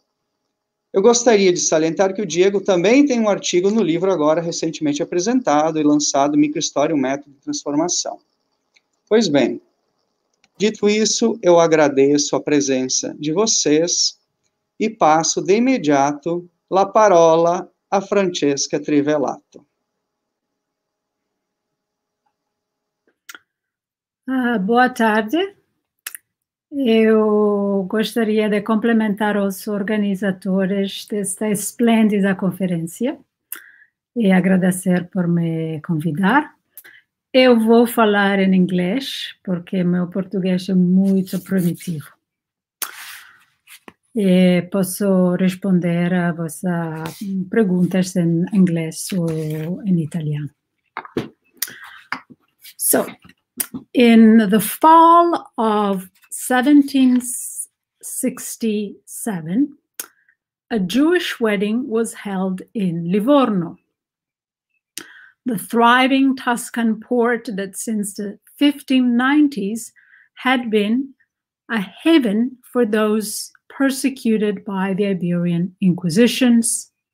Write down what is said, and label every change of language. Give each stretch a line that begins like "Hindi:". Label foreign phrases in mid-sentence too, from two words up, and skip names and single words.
Portuguese: Eu gostaria de salientar que o Diego também tem um artigo no livro agora recentemente apresentado e lançado, Microhistória, um método de transformação. Pois bem, dito isso, eu agradeço a presença de vocês e passo de imediato
Italian: la parola a
Portuguese: Francesca Trivelato. Boa tarde. Eu gostaria de complementar os organizadores desta esplêndida conferência e agradecer por me convidar. Eu vou falar em inglês, porque meu português é muito primitivo. E posso responder a vossas perguntas em inglês ou em italiano.
English: So, in the fall of 1767, a Jewish wedding was held in Livorno, the thriving Tuscan port that since the 1590s had been a haven for those persecuted by the Iberian Inquisitions.